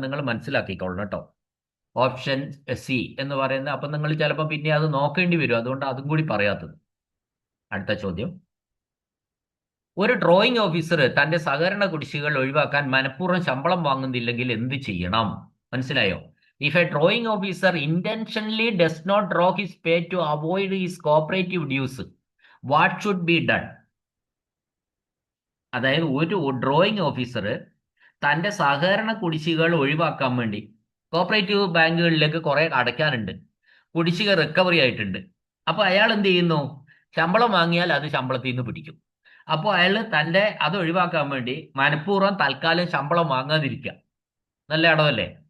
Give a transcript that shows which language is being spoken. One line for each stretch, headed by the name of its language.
Malayalam: അത് നിങ്ങൾ മനസ്സിലാക്കിക്കോളണം കേട്ടോ. ഓപ്ഷൻ സി എന്ന് പറയുന്നത്, അപ്പൊ നിങ്ങൾ ചിലപ്പോൾ പിന്നെ അത് നോക്കേണ്ടി വരും, അതുകൊണ്ട് അതും കൂടി പറയാത്തത്. അടുത്ത ചോദ്യം, ഒരു ഡ്രോയിങ് ഓഫീസർ തന്റെ സഹകരണ കുടിശ്ശികൾ ഒഴിവാക്കാൻ മനഃപൂർവ്വം ശമ്പളം വാങ്ങുന്നില്ലെങ്കിൽ എന്ത് ചെയ്യണം? മനസ്സിലായോ?
English: If a drawing officer intentionally does not draw his pay to avoid his cooperative dues, what should be done?
Malayalam: അതായത് ഒരു ഡ്രോയിങ് ഓഫീസർ തന്റെ സഹകരണ കുടിശ്ശികൾ ഒഴിവാക്കാൻ വേണ്ടി, കോപ്പറേറ്റീവ് ബാങ്കുകളിലേക്ക് കുറെ അടയ്ക്കാനുണ്ട്, കുടിശ്ശിക റിക്കവറി ആയിട്ടുണ്ട്. അപ്പോൾ അയാൾ എന്ത് ചെയ്യുന്നു? ശമ്പളം വാങ്ങിയാൽ അത് ശമ്പളത്തിൽ നിന്ന് പിടിക്കും. അപ്പോൾ അയാൾ അത് ഒഴിവാക്കാൻ വേണ്ടി മനഃപൂർവ്വം തൽക്കാലം ശമ്പളം വാങ്ങാതിരിക്കുക. നല്ല ഇടമല്ലേ?